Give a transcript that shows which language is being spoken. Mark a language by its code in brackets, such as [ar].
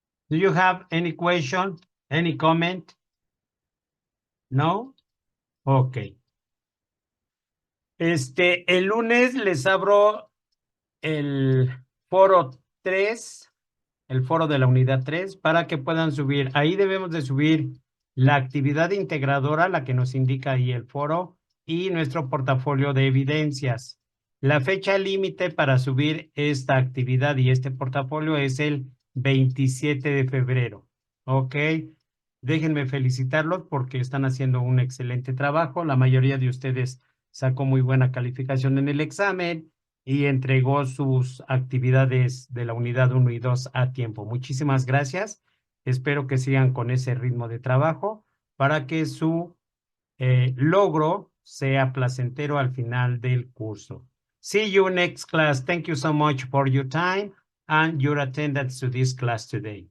[en] Do you have any question, any comment? No? Ok. [es] El lunes les abro el foro 3, el foro de la unidad 3, para que puedan subir. Ahí debemos de subir la actividad integradora, la que nos indica ahí el foro, y nuestro portafolio de evidencias. La fecha límite para subir esta actividad y este portafolio es el 27 de febrero. ¿Ok? Déjenme felicitarlos porque están haciendo un excelente trabajo. La mayoría de ustedes sacó muy buena calificación en el examen y entregó sus actividades de la unidad 1 y 2 a tiempo. Muchísimas gracias. Espero que sigan con ese ritmo de trabajo para que su logro sea placentero al final del curso. [en] See you next class. Thank you so much for your time and your attendance to this class today.